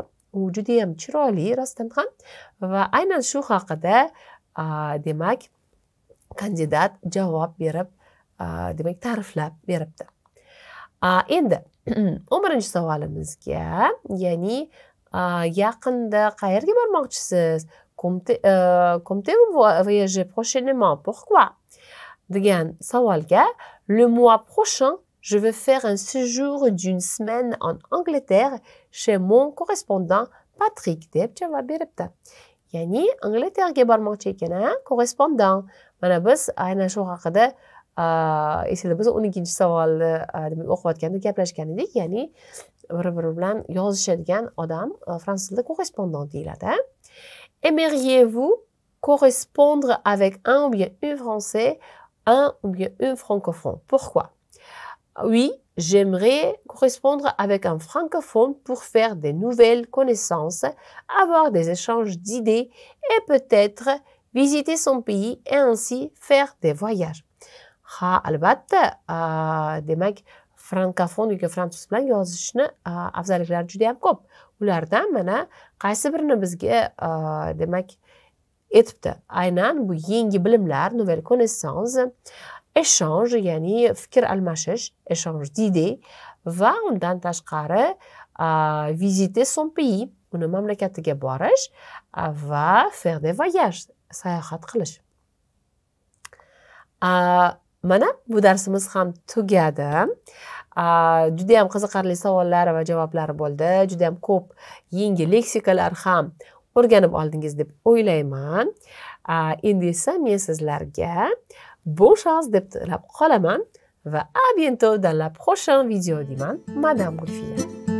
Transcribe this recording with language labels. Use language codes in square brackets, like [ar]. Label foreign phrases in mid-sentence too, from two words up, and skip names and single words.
[uz] U juda ham chiroyli rostdan ham va aynan shu haqida demak kandidat javob berib demak ta'riflab beribdi. Endi 11-savolimizga, ya'ni yaqinda qayerga bormoqchisiz? [fr] Comptez-vous voyager prochainement? Pourquoi? [uz] Degan savolga, [fr] le mois prochain, je vais faire un séjour d'une semaine en Angleterre chez mon correspondant Patrick [uz] deb javob beribdi. Ya'ni Angleterga bormoqchi ekan, correspondant. Mana biz aynan shu haqida esingizda bo'lsa 12-savolni o'qiyotganda gaplashgan edik. Ya'ni bir-biri bilan yozishadigan odam fransuz tilida correspondant deyiladi. [fr] Aimeriez-vous correspondre avec un ou bien une français, un ou bien une francophone? Pourquoi? Oui, j'aimerais correspondre avec un francophone pour faire des nouvelles connaissances, avoir des échanges d'idées et peut-être visiter son pays et ainsi faire des voyages. [uz] Albatta, demak frankophon yoki fransuz bilan yozishni afzalliklari juda ham ko'p. Ulardan mana qaysi birini bizga demak aytibdi. Aynan bu yangi bilimlar, [fr] nouvelle connaissance, échange, [uz] ya'ni fikr almashish, [fr] échange d'idées [uz] va undan tashqari [fr] visiter son pays, [uz] uni mamlakatiga borish va [fr] faire des voyages, [uz] sayohat qilish. Mana bu darsimiz ham tugadi. Juda ham qiziqarli savollar va javoblar bo'ldi. Juda ham ko'p yangi leksikalar ham o'rganib oldingiz deb o'ylayman. Endi esa men sizlarga [fr] bon chance [uz] deb tilab qolaman va [fr] à bientôt dans la prochaine vidéo [uz] deyman. Madame Gulfiya.